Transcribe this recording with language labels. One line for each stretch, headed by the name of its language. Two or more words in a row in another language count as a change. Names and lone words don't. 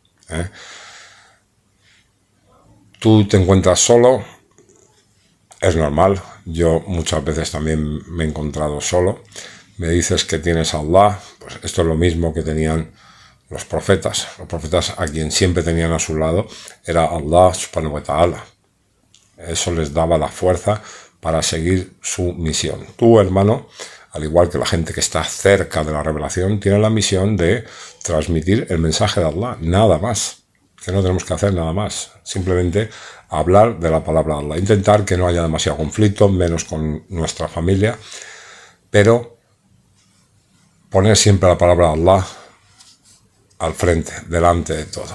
Spanish: Tú te encuentras solo, es normal. Yo muchas veces también me he encontrado solo. Me dices que tienes a Allah, pues esto es lo mismo que tenían los profetas a quien siempre tenían a su lado era
Arabic: الله سبحانه وتعالى.
Spanish: Eso les daba la fuerza para seguir su misión. Tú, hermano, al igual que la gente que está cerca de la revelación, tiene la misión de transmitir el mensaje de Allah, nada más, que no tenemos que hacer nada más, simplemente hablar de la palabra de Allah, intentar que no haya demasiado conflicto, menos con nuestra familia, pero poner siempre la palabra de Allah al frente, delante de todo.